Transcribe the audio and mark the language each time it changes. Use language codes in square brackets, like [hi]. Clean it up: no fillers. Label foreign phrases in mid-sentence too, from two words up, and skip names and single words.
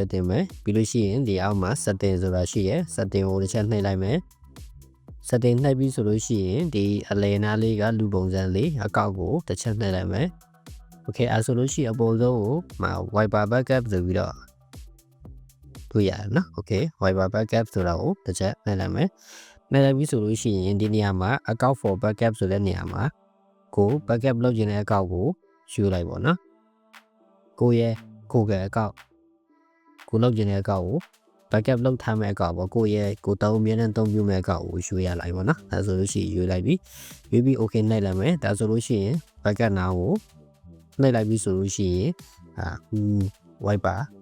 [my] တင်မယ်ပြီးလို့ရှိရင်ဒီအောက်မှာ setting ဆိုတာရှိရယ် setting ကိုတစ်ချက်နှိပ်လိုက်မယ် setting နှိပ်ပြီးဆိုလို့ရှိရင်ဒီအလယ်နားလေးကလူပုံစံလေးအကောက်ကို တစ်ချက်နှိပ်လိုက်မယ် okay အဲဆိုလို့ရှိရင်အပေါ်ဆုံးကိုViber backup ဆိုပြီးတော့တွေ့ရတယ်နော် okay Viber backup ဆိုတာကိုတစ်ချက်နှိ ပ်လိုက်မယ်နှိပ်လိုက်ပြီးဆိုလို့ရှိရင်ဒီနေရာမှာ [en] account for backup [my] ဆိုတဲ့နေရာမှာကို backup လုပ်ခြင်းတဲ့အကောက်ကိုယူလိုက်ပါနော်ကိုရဲ့ကိုကအကောက်ကိုလုပ်ခြင်းတဲ့အကောက်ကို backup လုပ်ထားမယ့်အကောက်ပေါ့ကိုရဲ့ကိုတောင်းအမြဲတမ်းသုံးပြုမယ့်အကောက်ကိုယူရလိုက်ပါနော်ဒါဆိုလို့ရှိရင်ယူလိုက်ပြီးယူပြီး okay နှိပ်လိုက်မယ်ဒါဆိုလို့ရှိရင် [en] backup now [my] ကိုနှိပ်လိုက်ပြီးဆိုလို့ရှိရင်Viber